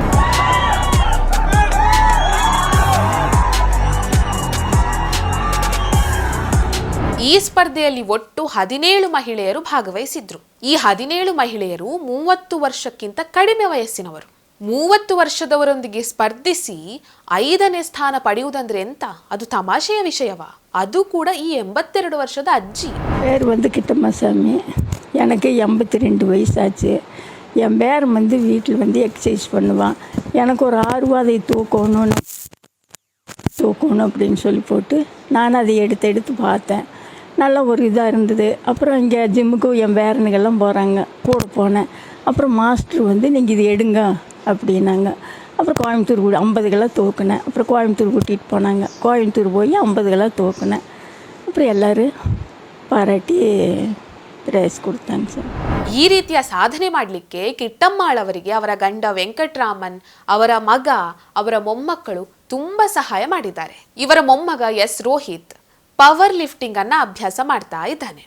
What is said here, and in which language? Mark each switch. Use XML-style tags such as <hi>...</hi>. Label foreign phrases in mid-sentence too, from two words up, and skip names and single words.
<kn>ಈ ಸ್ಪರ್ಧೆಯಲ್ಲಿ ಒಟ್ಟು 17 ಮಹಿಳೆಯರು ಭಾಗವಹಿಸಿದ್ರು. ಈ 17 ಮಹಿಳೆಯರು 30 ವರ್ಷಕ್ಕಿಂತ ಕಡಿಮೆ ವಯಸ್ಸಿನವರು. 30 ವರ್ಷದವರೊಂದಿಗೆ ಸ್ಪರ್ಧಿಸಿ 5ನೇ ಸ್ಥಾನ ಪಡೆಯುವುದಂದ್ರೆ ಎಂತ? ಅದು ತಮಾಷೆಯ ವಿಷಯವಾ? ಅದು ಕೂಡ ಈ 82 ವರ್ಷದ ಅಜ್ಜಿ.</kn> <ta>பேர் கிட்டம்மாசாமி. எனக்கு 82 வயசாச்சு. என் பேர் வீட்டில் எக்ஸசைஸ் பண்ணுவான். எனக்கு ஒரு ஆர்வம் தூக்கணும் அப்படின்னு சொல்லி போட்டு நான் அதை எடுத்து பார்த்தேன். நல்ல ஒரு இதாக இருந்தது. அப்புறம் இங்கே ஜிம்முக்கும் என் பேரனுங்கெல்லாம் போகிறாங்க, கூட போனேன். அப்புறம் மாஸ்டர் நீங்கள் இது எடுங்க அப்படின்னாங்க. அப்புறம் கோயம்புத்தூர் 50 கிலோ தூக்குனேன். அப்புறம் கோயம்புத்தூர் கூட்டிகிட்டு போனாங்க. கோயம்புத்தூர் போய் 50 கிலோ தூக்குனேன். அப்புறம் எல்லோரும் பாராட்டி ப்ரைஸ் கொடுத்தானே சார்.</ta> <kn>ಈ ರೀತಿಯ ಸಾಧನೆ ಮಾಡಲಿಕ್ಕೆ ಕಿಟ್ಟಮ್ಮಾಳ್ ಅವರಿಗೆ ಅವರ ಗಂಡ ವೆಂಕಟರಾಮನ್, ಅವರ ಮಗ, ಅವರ ಮೊಮ್ಮಕ್ಕಳು ತುಂಬಾ ಸಹಾಯ ಮಾಡಿದ್ದಾರೆ. ಇವರ ಮೊಮ್ಮಗ ಎಸ್ ರೋಹಿತ್</kn> <en>power lifting</en> <kn>ಅನ್ನ ಅಭ್ಯಾಸ ಮಾಡ್ತಾ ಇದ್ದಾನೆ.</kn>